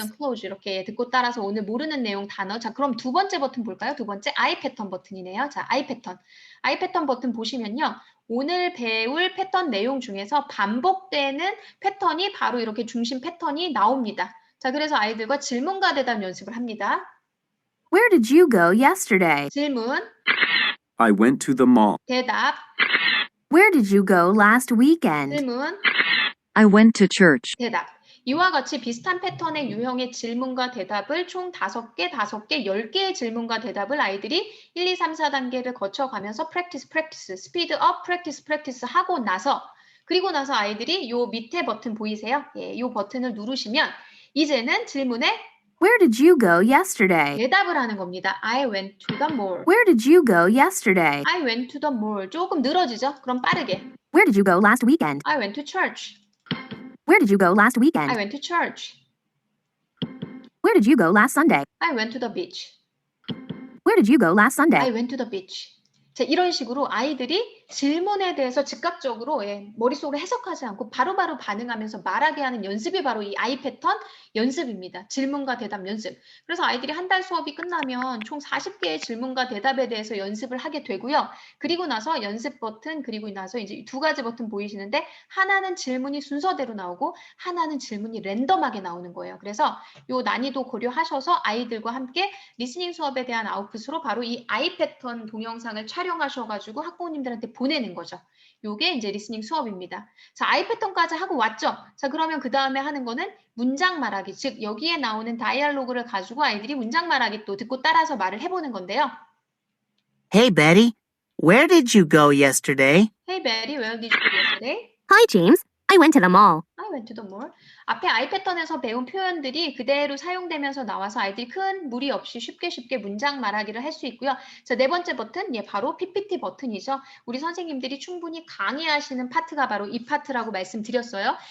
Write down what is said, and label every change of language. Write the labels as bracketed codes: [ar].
[en] some clothes [ko] 이렇게 듣고 따라서 오늘 모르는 내용 단어. 자, 그럼 두 번째 버튼 볼까요? 두 번째 I 패턴 버튼이네요. 자, I 패턴. I 패턴 버튼 보시면요. 오늘 배울 패턴 내용 중에서 반복되는 패턴이 바로 이렇게 중심 패턴이 나옵니다. 자, 그래서 아이들과 질문과 대답 연습을 합니다. [en] Where did you go yesterday? [ko] 질문, [en] I went to the mall. [ko] 대답, [en] Where did you go last weekend? [ko] 질문, [en] I went to church. [ko] 대답. 이와 같이 비슷한 패턴의 유형의 질문과 대답을 총 5개, 10개의 질문과 대답을 아이들이 1, 2, 3, 4단계를 거쳐가면서 practice, speed up, practice 하고 나서 그리고 나서 아이들이 요 밑에 버튼 보이세요? 예, 요 버튼을 누르시면 이제는 질문에 [en] Where did you go yesterday? [ko] 대답을 하는 겁니다. [en] I went to the mall. Where did you go yesterday? I went to the mall. [ko] 조금 늘어지죠? 그럼 빠르게. [en] Where did you go last weekend? I went to church. Where did you go last I weekend? went to church. Where did you go last Sunday? I went to the beach. Where did you go last I Sunday? went to the beach. [ko] 자, 이런 식으로 아이들이 질문에 대해서 즉각적으로 머릿속으로 해석하지 않고 바로바로 반응하면서 말하게 하는 연습이 바로 이 I 패턴 연습입니다. 질문과 대답 연습. 그래서 아이들이 한 달 수업이 끝나면 총 40개의 질문과 대답에 대해서 연습을 하게 되고요. 그리고 나서 연습 버튼, 그리고 나서 이제 두 가지 버튼 보이시는데 하나는 질문이 순서대로 나오고 하나는 질문이 랜덤하게 나오는 거예요. 그래서 요 난이도 고려하셔서 아이들과 함께 리스닝 수업에 대한 아웃풋으로 바로 이 I 패턴 동영상을 촬영하셔가지고 학부모님들한테 보내는 거죠. 요게 이제 리스닝 수업입니다. 자, I 패턴까지 하고 왔죠? 자, 그러면 그 다음에 하는 거는 문장 말하기, 즉 여기에 나오는 다이얼로그를 가지고 아이들이 문장 말하기 또 듣고 따라서 말을 해보는 건데요. [en] Hey, Betty, where did you go yesterday? Hey Betty, where did you go yesterday? Hi, James. I went to the mall. I went to the mall. [ko] 앞에 I 패턴에서 배운 표현들이 그대로 사용되면서 나와서 아이들이 큰 무리 없이 쉽게 문장 말하기를 할 수 있고요. 자, 네 번째 버튼, 바로 PPT 버튼이죠. 우리 선생님들이 충분히 강의하시는 파트가 바로 이 파트라고 말씀드렸어요.